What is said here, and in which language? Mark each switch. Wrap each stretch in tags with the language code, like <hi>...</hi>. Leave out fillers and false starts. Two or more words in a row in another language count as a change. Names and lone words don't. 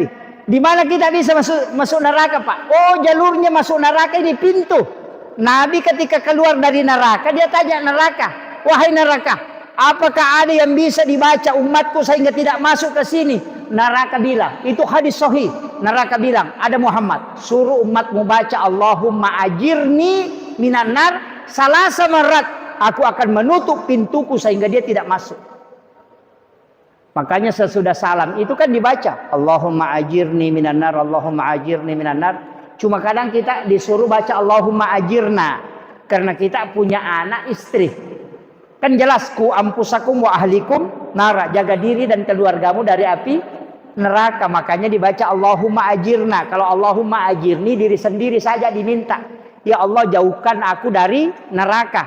<id>Di mana kita bisa masuk neraka, Pak? Oh, jalurnya masuk neraka ini pintu. Nabi ketika keluar dari neraka, dia tanya neraka, wahai neraka, apakah ada yang bisa dibaca umatku sehingga tidak masuk ke sini? Neraka bilang, itu hadis sahih. Neraka bilang, ada Muhammad, suruh umatmu baca</id> <ar>اللهم أجرني من النار ثلاث مرات.</ar> <id>Aku akan menutup pintuku sehingga dia tidak masuk. Makanya sesudah salam itu kan dibaca</id> <ar>اللهم أجرني من النار، اللهم أجرني من النار.</ar> <id>Cuma kadang kita disuruh baca</id> <ar>اللهم أجرنا</ar> <id>karena kita punya anak istri. Kan jelas</id> <ar>قوا أنفسكم وأهليكم نارا,</ar> <id>jaga diri dan keluargamu dari api neraka. Makanya dibaca</id> <ar>اللهم أجرنا.</ar> <id>Kalau</id> <ar>اللهم أجرني,</ar> <id>diri sendiri saja diminta, ya Allah jauhkan aku dari neraka.</id>